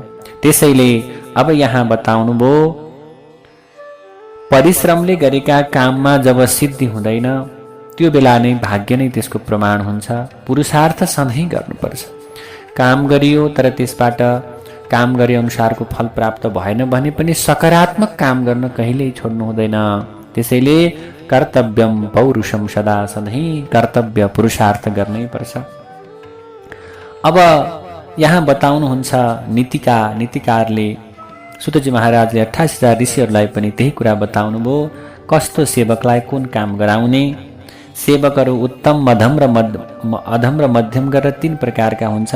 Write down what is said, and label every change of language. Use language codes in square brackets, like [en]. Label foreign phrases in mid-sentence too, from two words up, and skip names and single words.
[ne] त्यसैले अब यहाँ बताउनु भयो, परिश्रमले गरेका काममा जब सिद्धि हुँदैन त्यो बेला नै भाग्य नै त्यसको प्रमाण हुन्छ। पुरुषार्थ सधैँ गर्नुपर्छ। काम गरियो तर त्यसबाट काम गरे अनुसारको फल प्राप्त भएन भने पनि सकारात्मक काम गर्न कहिल्यै छोड्नु हुँदैन। त्यसैले [sa] कर्तव्यम पौरुषम सदा, [ne] सधैँ कर्तव्य पुरुषार्थ गर्नै पर्छ। अब यहाँ बताउनुहुन्छ नीतिकारले सुतजी महाराजले 28,000 ऋषिहरूलाई पनि त्यही कुरा बताउनु भयो। कस्तो सेवकलाई कुन काम गराउने। सेवकहरू उत्तम, अधम र मध्यम गरेर 3 प्रकारका हुन्छन्।